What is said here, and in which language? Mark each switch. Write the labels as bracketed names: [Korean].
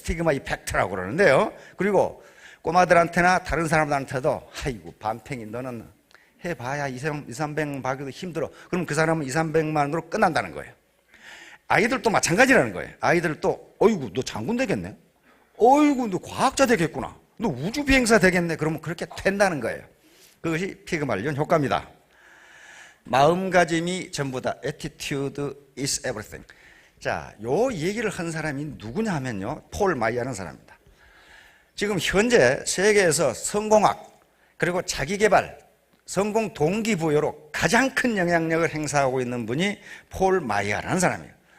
[Korean] 스티그마 이펙트라고 그러는데요. 그리고 꼬마들한테나 다른 사람들한테도, 아이고, 반팽이 너는 해봐야 200~300만 받기도 힘들어. 그럼 그 사람은 200~300만으로 끝난다는 거예요. 아이들도 마찬가지라는 거예요. 아이들도, 어이구, 너 장군 되겠네? 어이구, 너 과학자 되겠구나? 너 우주비행사 되겠네? 그러면 그렇게 된다는 거예요. 그것이 피그말리온 효과입니다. 마음가짐이 전부다. [English] Attitude is everything. [Korean] 자, 요 얘기를 한 사람이 누구냐 하면요, 폴 마이야라는 사람입니다. 지금 현재 세계에서 성공학, 그리고 자기개발, 성공 동기부여로 가장 큰 영향력을 행사하고 있는 분이 폴 마이야라는 사람이에요.